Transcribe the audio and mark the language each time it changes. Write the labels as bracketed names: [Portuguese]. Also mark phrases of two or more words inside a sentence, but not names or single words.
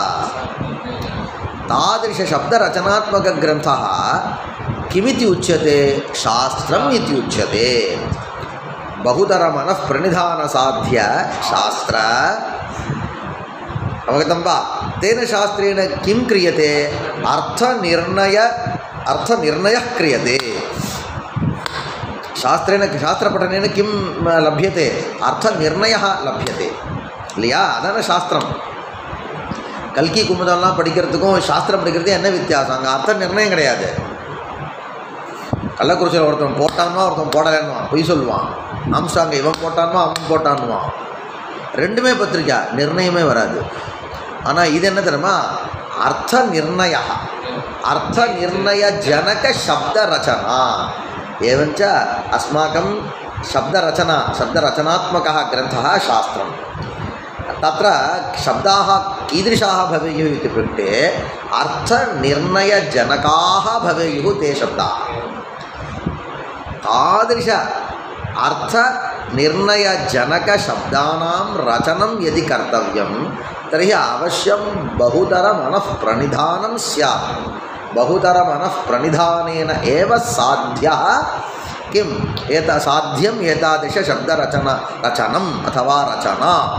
[Sanskrit] तादृश शब्दरचनात्मकग्रन्थः किमिति उच्यते शास्त्रम् इति उच्यते बहुतर मनः प्रणिधान साध्य शास्त्र अवगतं वा तेन शास्त्रेण किं क्रियते अर्थनिर्णयः क्रियते शास्त्रपठनेन किं लभ्यते अर्थनिर्णयः लभ्यते [Tamil] இல்லையா அதான சாஸ்திரம் கல்கி குமுதம்லாம் படிக்கிறதுக்கும் சாஸ்திரம் படிக்கிறதுக்கும் என்ன வித்தியாசம் அங்கே அர்த்த நிர்ணயம் கிடையாது கள்ளக்குறிச்சியில் ஒருத்தன் போட்டான்மா ஒருத்தன் போடலைன்னுவான் பொய் சொல்லுவான் ஆம்ஸ்ட்ராங் இவன் போட்டான்மா அவன் போட்டான்னுவான் ரெண்டுமே பத்திரிக்கா நிர்ணயமே வராது ஆனால் இது என்ன தெரியுமா அர்த்த [Sanskrit] निर्णय जनक शब्द रचना एवञ्च अस्माकं शब्दरचनात्मकः ग्रन्थः शास्त्रं तत्र शब्दाः कीदृशाः भवेयुः इति पृष्टे अर्थनिर्णयजनकाः भवेयुः ते शब्दाः तादृश अर्थनिर्णयजनकशब्दानां रचनं यदि कर्तव्यं तर्हि अवश्यं बहुतर मनः प्रणिधानं स्यात् बहुतर मनः प्रणिधानेन एव साध्यः किम् साध्यम् एतादृश शब्दरचनम् अथवा रचना